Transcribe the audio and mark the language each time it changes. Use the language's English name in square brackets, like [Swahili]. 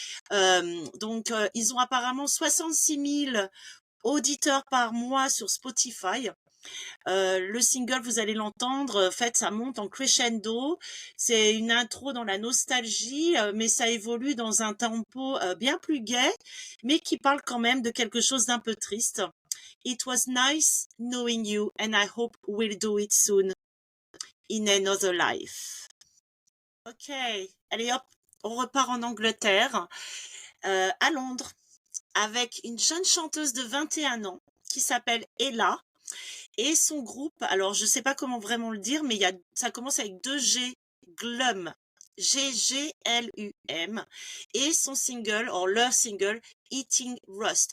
[French] Donc, ils ont apparemment 66 000 auditeurs par mois sur Spotify. Le single, vous allez l'entendre, en fait, ça monte en crescendo. C'est une intro dans la nostalgie, mais ça évolue dans un tempo bien plus gai, mais qui parle quand même de quelque chose d'un peu triste. [English] It was nice knowing you, and I hope we'll do it soon in another life. [French] Ok, allez hop, on repart en Angleterre, à Londres, avec une jeune chanteuse de 21 ans qui s'appelle Ella. Et son groupe, alors je sais pas comment vraiment le dire, mais ça commence avec deux G, Glum, G-G-L-U-M, et son single, or leur single, Eating Rust.